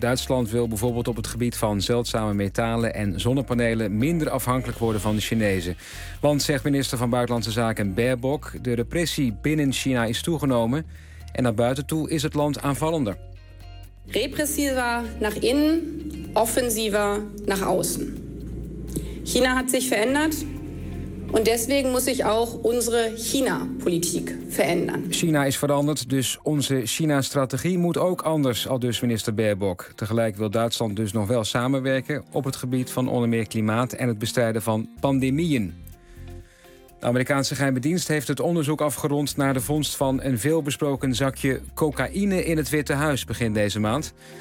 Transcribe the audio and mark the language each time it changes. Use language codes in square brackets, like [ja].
[nl] Duitsland wil bijvoorbeeld op het gebied van zeldzame metalen en zonnepanelen minder afhankelijk worden van de Chinezen. Want, zegt minister van Buitenlandse Zaken Baerbock, de repressie binnen China is toegenomen en naar buiten toe is het land aanvallender. [de] Repressiever naar innen, offensiever naar außen. China hat sich verändert und deswegen muss sich auch unsere China-Politik verändern. [nl] China is veranderd, dus onze China-strategie moet ook anders, aldus minister Baerbock. Tegelijk wil Duitsland dus nog wel samenwerken op het gebied van onder meer klimaat en het bestrijden van pandemieën. De Amerikaanse geheime dienst heeft het onderzoek afgerond naar de vondst van een veelbesproken zakje cocaïne in het Witte Huis begin deze maand.